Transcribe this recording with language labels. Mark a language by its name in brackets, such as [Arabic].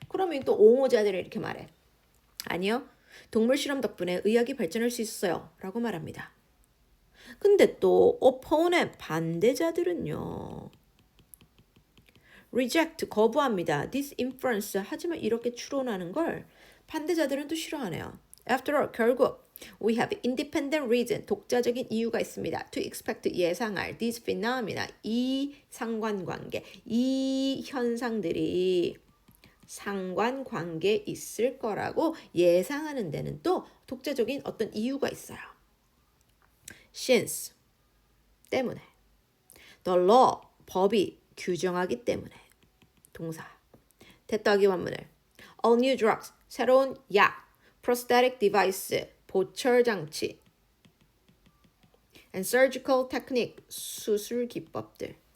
[Korean] 그러면 또 옹호자들이 이렇게 말해. 아니요. 동물 실험 덕분에 의학이 발전할 수 있어요. 라고 말합니다. 근데 또 [English] opponent, [Korean] 반대자들은요. [English] reject, [Korean] 거부합니다. [English] this inference, [Korean] 하지만 이렇게 추론하는 걸 반대자들은 또 싫어하네요. [English] After all, [Korean] 결국 [English] we have independent reason, [Korean] 독자적인 이유가 있습니다. [English] To expect, [Korean] 예상할 [English] these phenomena, [Korean] 이 상관관계, 이 현상들이 상관관계 있을 거라고 예상하는 데는 또 독자적인 어떤 이유가 있어요. [English] Since, [Korean] 때문에. The law, 법이 규정하기 때문에. 동사. 대떡이 완문을. [English] All new drugs, [Korean] 새로운 약. [English] Prosthetic device, [Korean] 보철 장치. [English] And surgical technique, [Korean] 수술 기법들.